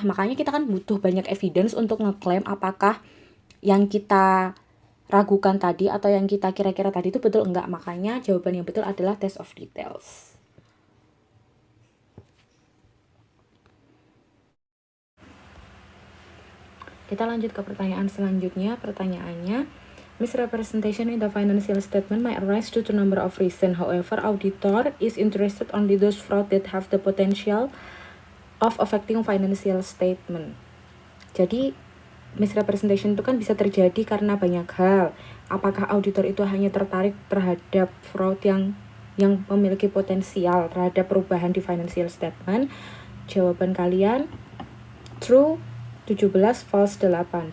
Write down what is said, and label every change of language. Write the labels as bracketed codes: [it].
[id] Makanya kita kan butuh banyak evidence untuk ngeklaim apakah yang kita ragukan tadi atau yang kita kira-kira tadi itu betul enggak. Makanya jawaban yang betul adalah test of details. Kita lanjut ke pertanyaan selanjutnya. Pertanyaannya, [en] misrepresentation in the financial statement might arise due to number of reasons. However, auditor is interested only those fraud that have the potential of affecting financial statement. [id] Jadi, misrepresentation itu kan bisa terjadi karena banyak hal. Apakah auditor itu hanya tertarik terhadap fraud yang memiliki potensial terhadap perubahan di financial statement? Jawaban kalian true 17, false 8.